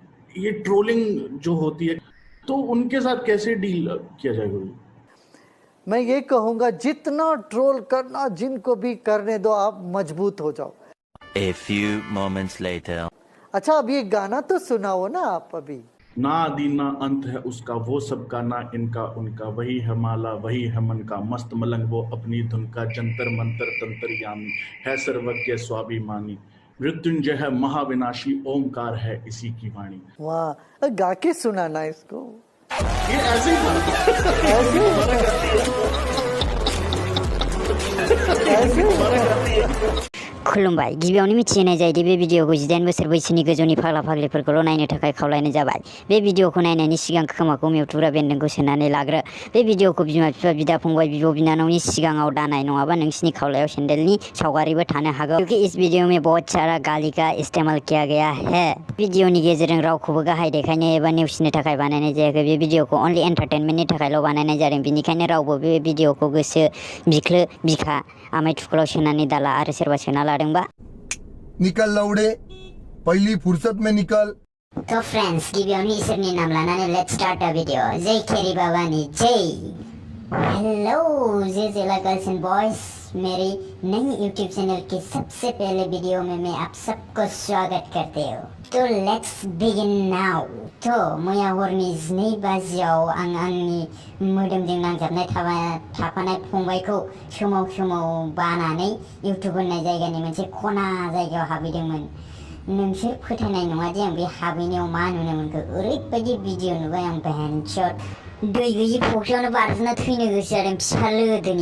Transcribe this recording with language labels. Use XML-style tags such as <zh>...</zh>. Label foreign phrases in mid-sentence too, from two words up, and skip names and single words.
<hi>ये ट्रोलिंग जो होती है तो उनके साथ कैसे डील किया जाएगा? मैं ये कहूंगा जितना ट्रोल करना जिनको भी करने दो, आप मजबूत हो जाओ।</hi> <en>A few moments later.</en> <hi>अच्छा, अब ये गाना तो सुनाओ ना आप अभी। ना आदि ना अंत है उसका, वो सबका ना इनका उनका, वही है माला वही है मन का, मस्त मलंग वो अपनी धुन का, जंतर मंतर तंत्र यामी है सर्वज्ञ स्वाभिमानी, मृत्युंजय है महाविनाशी, ओंकार है इसी की वाणी। वाह, गा के सुनाना इसको। ये ऐसे ही</hi> <brx>खुलुमबाय गिबियावनो मिथिहोनाय जायोदि बे भिडिअखौ 18 बोसोर बैसोनि गोजौनि फाग्ला फाग्लिफोरखौल' नायनो थाखाय खावलायनाय जाबाय। बे भिडिअखौ नायनायनि सिगां खोमाखौ मिउटुग्रा बेन्दोंखौ सोनानै लाग्रो। बे भिडिअखौ बिमा बिफा बिदा फंबाय बिब' बिनानावनि सिगाङाव दानाय, नङाबा नोंसिनि खावलायाव सेन्देलनि सावगारिबो थानो हागौ।</brx> <hi>क्योंकि इस वीडियो में बहुत सारा गाली का इस्तेमाल किया गया है।</hi> <brx>भिडिअनि गेजेरजों रावखौबो गाहाय देखायनो एबा नेवसिनो थाखाय बानायनाय जायाखै। बे भिडिअखौ अनलि एन्टारटेनमेन्टनि थाखायल' बानायनाय जादों। बेनिखायनो रावबो बे भिडिअखौ गोसो बिख्लो बिखा आमाय थुख्लाव सोनानै दाला, आरो सोरबा सोना लादोंबा</brx> <hi>निकल लौड़े, पहली फुर्सत में निकल। तो फ्रेंड्स,</hi> <brx>गिबियावनो इसोरनि नाम लानानै</brx> <en>let's start the video.</en> <hi>जय खेरी बाबानी जय। हेलो जेला</hi> <en>girls and boys,</en> <hi>मेरी नई यूट्यूब चैनल के सबसे पहले वीडियो में मैं आप सबको स्वागत करते हो।</hi> <en>तो let's begin now.</en> <brx>तो मैया हरनि 2 बाजियाव आं आंनि मोदोमजों नांजाबनाय थाफानाय फंबायखौ सोमाव बानानै इउट्युब होननाय जायगानि मोनसे खना जायगायाव हाबहैदोंमोन। नोंसोर फोथायनाय नङा दि आं बे हाबहैनायाव मा नुनो मोनखो। ओरैबायदि भिडिअ नुबाय आं भेनसट, दै गैयि फुख्रियावनो बारजुमना थैनो गोसो जादों फिफा लोगोनि।</brx>